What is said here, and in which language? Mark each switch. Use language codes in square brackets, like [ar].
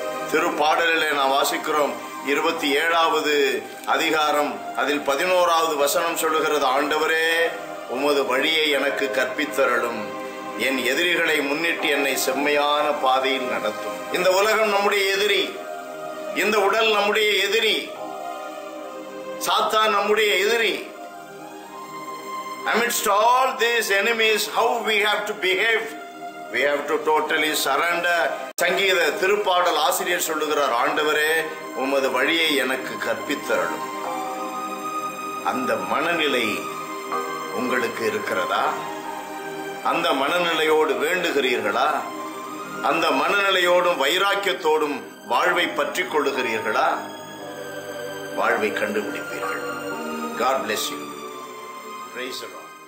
[ta] திருப்பாடலிலே நாம் வாசிக்கிறோம், 27வது அதிகாரம் அதில் 11வது வசனம் சொல்லுகிறது, ஆண்டவரே உமது வழியை எனக்கு கற்பித்தருளும், என் எதிரிகளை முன்னிட்டு என்னை செம்மையான பாதையில் நடத்தும். இந்த உலகம் நம்முடைய எதிரி, இந்த உடல் நம்முடைய எதிரி, சாத்தான் நம்முடைய எதிரி. [en] Amidst all these enemies, how we have to behave? We have to totally surrender. [ta] சங்கீத திருப்பாடல் ஆசிரியர் சொல்லுகிறார், ஆண்டவரே உமது வழியை எனக்கு கற்பித்தருளும். அந்த மனநிலை உங்களுக்கு இருக்கிறதா? அந்த மனநிலையோடு வேண்டுகிறீர்களா? அந்த மனநிலையோடும் வைராக்கியத்தோடும் வாழ்வை பற்றி கொள்ளுகிறீர்களா? வாழ்வை கண்டுபிடிப்பீர்கள். [en] God bless you. Praise the Lord.